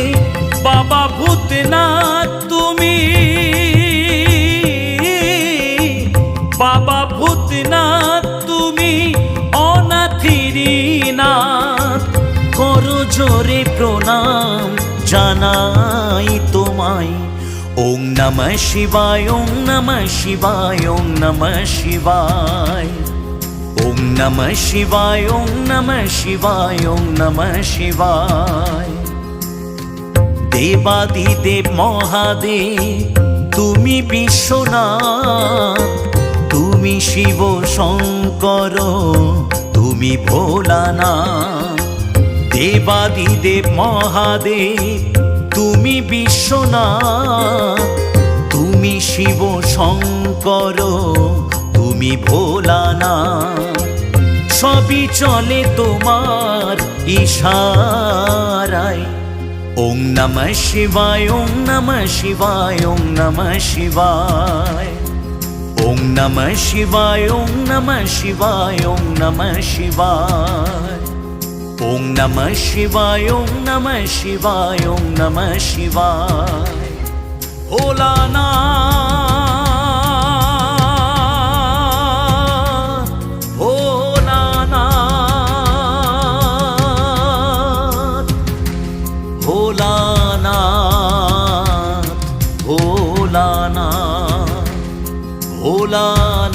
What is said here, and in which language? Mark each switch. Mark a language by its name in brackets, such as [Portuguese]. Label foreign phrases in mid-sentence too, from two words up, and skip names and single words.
[Bangla] বাবা ভূতনাথ তুমি, বাবা ভূতনাথ তুমি অনাথিরি নাথ। করো জোরে প্রণাম জানাই তোমায়। [Sanskrit] ॐ नमः शिवाय, ॐ नमः शिवाय, ॐ नमः शिवाय, ॐ नमः शिवाय, ॐ नमः शिवाय, ॐ नमः शिवाय। [Bangla] দেবাদিদেব মহাদেব তুমি বিশ্বনাথ, তুমি শিব শঙ্কর, তুমি ভোলানাথ। দেবাদিদেব মহাদেব তুমি বিশ্বনাথ, তুমি শিব শঙ্কর, তুমি ভোলানাথ। সবই চলে তোমার ইশারায়। [Sanskrit] ॐ नमः शिवाय, ॐ नमः शिवाय, ॐ नमः शिवाय, ॐ नमः शिवाय, ॐ नमः शिवाय, ॐ नमः शिवाय, ॐ नमः शिवाय, ॐ नमः शिवाय, ॐ नमः शिवाय। [Bangla] ভোলানাথ, ভোলানাথ, ভোলানাথ, ভোলানাথ, ভোলা।